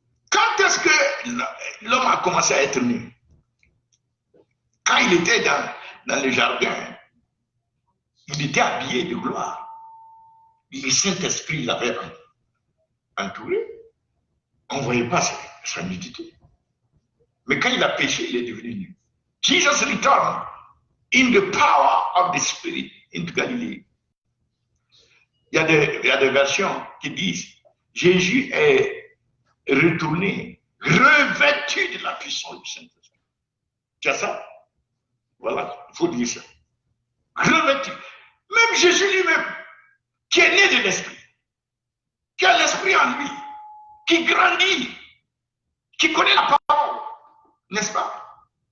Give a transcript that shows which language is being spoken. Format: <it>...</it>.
<fr>Quand est-ce que l'homme a commencé à être nu? Quand il était dans le jardin, il était habillé de gloire. Le Saint-Esprit l'avait entouré. On ne voyait pas sa nudité. Mais quand il a péché, il est devenu nu.</fr> <en>Jesus returned in the power of the Spirit into Galilee.</en> <fr>Il y a des versions qui disent Jésus est retourné, revêtu de la puissance du Saint-Esprit. Tu as ça? Voilà, il faut dire ça. Revêtu. Même Jésus lui-même, qui est né de l'Esprit, qui a l'Esprit en lui, qui grandit, qui connaît la parole, n'est-ce pas?</fr>